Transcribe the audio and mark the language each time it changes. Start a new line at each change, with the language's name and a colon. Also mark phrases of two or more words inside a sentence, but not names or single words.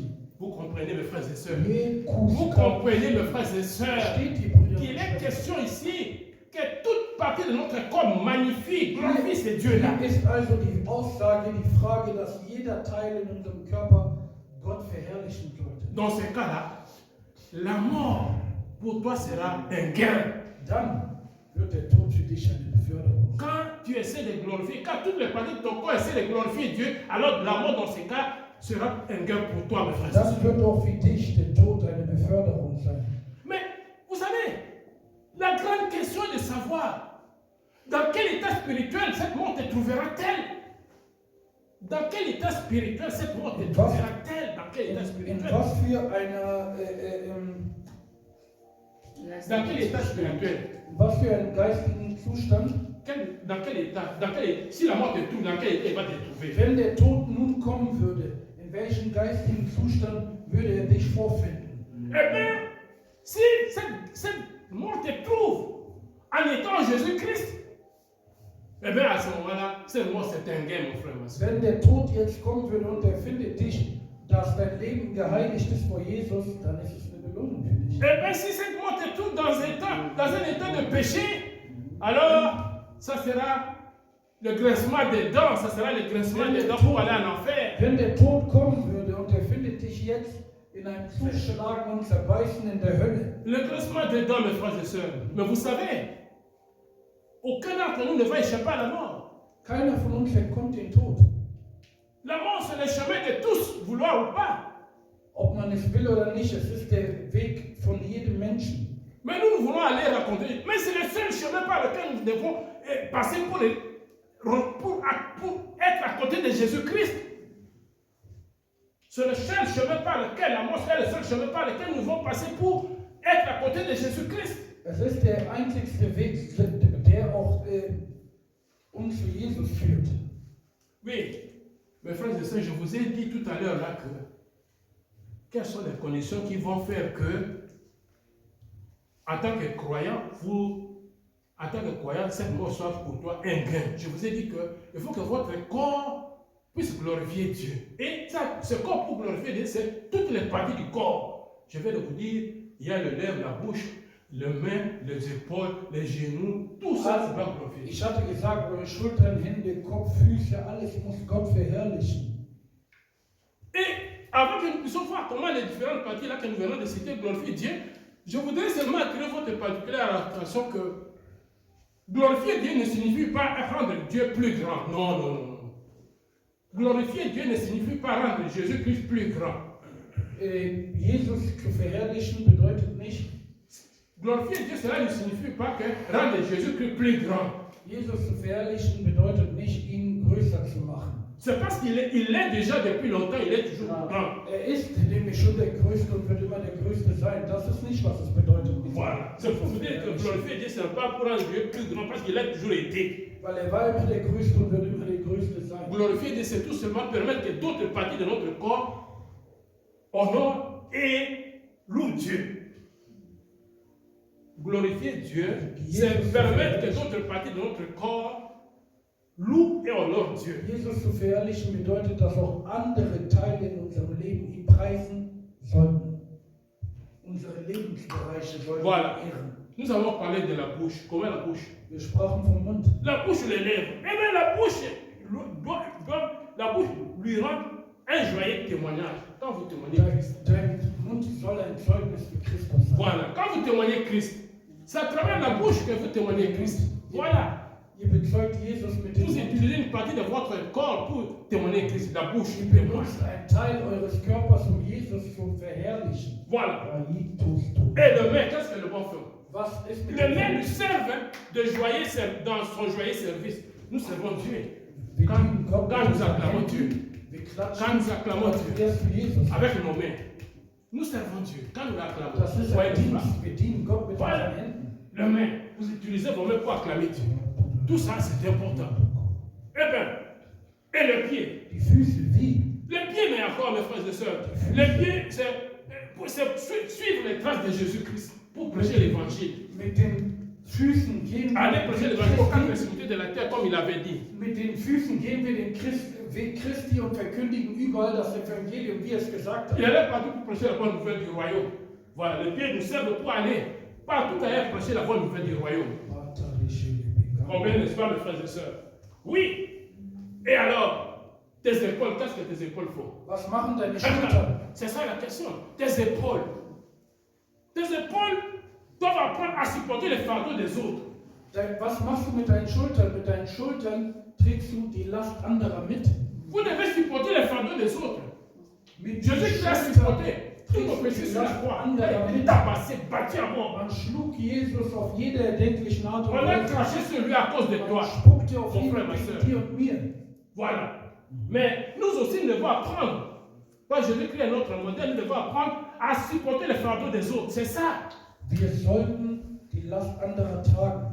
French: Vous comprenez, mes frères et sœurs? Vous Vous comprenez, mes frères et sœurs, qu'il est question ici que toute partie de notre corps magnifie, glorifie ce Dieu-là.
German: Hier ist also die Aussage, die Frage, dass jeder Teil in unserem Körper Gott verherrlichen sollte.
French: Dans ce cas-là, la mort pour toi sera un gain.
German: Dann wird der Tod für dich eine Beförderung.
French: Quand tu essaies de glorifier, quand toutes les parties de ton corps essaient de glorifier Dieu, alors la mort dans ce cas sera un gain pour toi, mes frères et
German: Das
French: sœurs.
German: wird auch für dich der Tod eine Beförderung sein.
French: Mais vous savez, la grande question est de savoir dans quel état spirituel cette mort te trouvera-t-elle? Dans quel état spirituel cette mort te trouvera-t-elle? Dans quel état
German: In
French: spirituel?
German: was für einer,
French: Dans quel état spirituel?
German: was für einen geistigen Zustand?
French: Dans quel état? Si la mort te trouve, dans quel état il va te trouver?
German: Wenn der Tod nun kommen würde, in welchem geistigen Zustand würde er dich vorfinden?
French: Eh bien, si cette mort te trouve en étant Jésus-Christ, eh bien à ce moment-là, cette mort c'est un gain, mon frère, ma soeur.
German: Wenn der Tod jetzt kommen würde und er findet dich, dass dein Leben geheiligt ist vor Jesus, dann ist es eine Belohnung für dich.
French: Eh bien, si cette mort te trouve dans un état de péché, alors ça sera le grincement des dents, ça sera le grincement des dents pour aller en enfer.
German: Wenn der Tod kommen würde und er findet dich jetzt in einem Zuschlagen und Zerbeißen in der Hölle.
French: Le grincement des dents, mes frères et sœurs. Mais vous savez, aucun d'entre nous ne va échapper à la mort.
German: Keiner von uns entkommt dem Tod.
French: La mort, c'est le chemin de tous, vouloir ou pas.
German: Ob man es will oder nicht, es ist der Weg von jedem Menschen.
French: Mais nous voulons aller raconter. Mais c'est le seul chemin par lequel nous devons passer pour être à côté de Jésus-Christ. C'est le seul chemin par lequel, la mort, c'est le seul chemin par lequel nous devons passer pour être à côté de Jésus-Christ.
German: Es ist der einzigste Weg, der auch uns zu Jesus führt.
French: Oui, mes frères et sœurs, je vous ai dit tout à l'heure là que quelles sont les conditions qui vont faire que, en tant que croyant, cette mort soit pour toi un gain. Je vous ai dit qu'il faut que votre corps puisse glorifier Dieu. Et ça, ce corps pour glorifier Dieu, c'est toutes les parties du corps. Je vais vous dire, il y a le lèvre, la bouche, les mains, les épaules, les genoux, tout ça, c'est pas glorifier.
German: Ich hatte gesagt, eure Schultern, Hände, Kopf, Füße, alles muss Gott verherrlichen.
French: Et avant que nous puissions voir comment les différentes parties là que nous venons de citer glorifier Dieu, je voudrais seulement attirer votre particulière attention que glorifier Dieu ne signifie pas rendre Dieu plus grand. Non, non, non. Glorifier Dieu ne signifie pas rendre Jésus-Christ plus grand.
German: Jesus zu verherrlichen bedeutet nicht.
French: Glorifier Dieu, cela ne signifie pas que rendre Jésus-Christ plus grand.
German: Jesus zu verherrlichen bedeutet nicht, ihn größer zu machen.
French: C'est parce qu'il est déjà depuis longtemps, il est toujours grand.
German: Ist nämlich schon der Größte und wird immer der Größte sein. Das ist nicht, was es bedeutet.
French: Voilà. C'est pour vous dire que glorifier Dieu, ce n'est pas pour rendre Dieu plus grand, parce qu'il a toujours été.
German: Weil war immer der Größte und wird immer der Größte sein.
French: Glorifier Dieu, c'est tout simplement permettre que d'autres parties de notre corps honorent et louent Dieu. Glorifier Dieu, c'est permettre que d'autres parties de notre corps louent et honorent Dieu.
German: Jesus zu verherrlichen bedeutet, dass auch andere Teile in unserem Leben ihn preisen sollten Unsere Lebensbereiche sollen
French: Voilà.
German: wir ehren.
French: Nous avons parlé de la bouche. Comment la bouche?
German: Wir sprachen vom Mund.
French: La bouche, les lèvres. Eh bien, la bouche lui rend un joyeux témoignage. Quand vous témoignez Christ.
German: Dein Mund soll ein Zeugnis für Christus sein.
French: Voilà. Quand vous témoignez Christ, c'est à travers la bouche que vous témoignez Christ. Voilà.
German: Ihr bezeugt Jesus mit dem
French: Vous
German: Mund.
French: utilisez une partie de votre corps pour témoigner Christ. La bouche
German: Ihr
French: témoigne.
German: benutzt einen Teil eures Körpers, um Jesus zu verherrlichen.
French: Voilà. Raitus. Et le main, qu'est-ce que le bon fait?
German: Was ist mit
French: Les
German: dem
French: mains nous
German: Mund?
French: servent de joyeux dans son joyeux service. Nous servons Dieu.
German: Wir
French: Quand,
German: dienen Gott
French: quand
German: mit
French: nous
German: unseren
French: acclamons Dieu,
German: Händen. Wir klatschen
French: quand nous acclamons
German: als
French: Dieu
German: wärst du Jesus.
French: avec nos mains, nous servons Dieu. Quand nous l'acclamons,
German: Das ist
French: voyez
German: ein
French: tout ça.
German: Dienst. Wir dienen Gott mit
French: Voilà.
German: unseren Händen.
French: Les mains, vous utilisez vos mains pour acclamer Dieu. Tout ça, c'est important. Eh bien, et le pied.
German: Die Füße wie?
French: Les pieds, mais encore, mes frères et sœurs, les pieds, c'est suivre les traces de Jésus-Christ pour prêcher l'évangile.
German: Mit den Füßen gehen
French: Aller
German: wir
French: prêcher
German: den
French: l'évangile aux quatre
German: Christi,
French: extrémités de la terre, comme il avait dit.
German: mit den Füßen gehen wir den Weg Christi und verkündigen überall das Evangelium, wie er es gesagt
French: Il
German: hat.
French: allait partout pour prêcher la bonne nouvelle du royaume. Voilà, les pieds nous servent pour aller partout ailleurs prêcher la bonne nouvelle du royaume. Combien, n'est-ce pas, mes frères et sœurs? Oui. Et alors, tes épaules, qu'est-ce que tes épaules font?
German: Was machen deine Schultern?
French: C'est ça la question. Tes épaules. Tes épaules doivent apprendre à supporter les fardeaux des autres.
German: Was machst du mit deinen Schultern? Mit deinen Schultern trägst du die Last anderer mit.
French: Vous devez supporter les fardeaux des autres.
German: Mit
French: Jésus qui a supporté tous nos péchés sur la croix. Il a été tabassé, battu à mort.
German: Man schlug Jesus auf jede erdenklichen Art und
French: On a
German: Weise.
French: craché sur lui à cause de
German: Man
French: toi.
German: spuckte auf
French: Mon
German: ihn
French: frère, ma
German: wegen
French: sœur.
German: dir und mir.
French: Voilà. Mais nous aussi, nous devons apprendre. Quand Jésus-Christ est notre modèle, nous devons apprendre à supporter les fardeaux des autres. C'est ça.
German: Wir sollten die Last anderer tragen.